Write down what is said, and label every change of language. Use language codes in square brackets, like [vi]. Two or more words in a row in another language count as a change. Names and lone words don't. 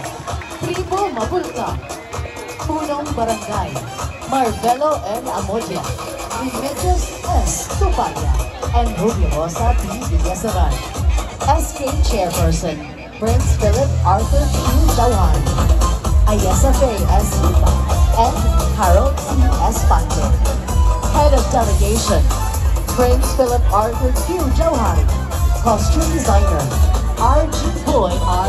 [en] Tribo Mabulka, Punong Barangay, Marvelo and Amodia, Remedios S. Tupalia, and Rubirosa P. Villasaran. SK Chairperson, Prince Philip Arthur Q. Jawan, Ayesa Faye S. Lupa, and Harold C. Espante. Head of Delegation, Prince Philip Arthur Q. Jauhari, Costume Designer, RG Boy R.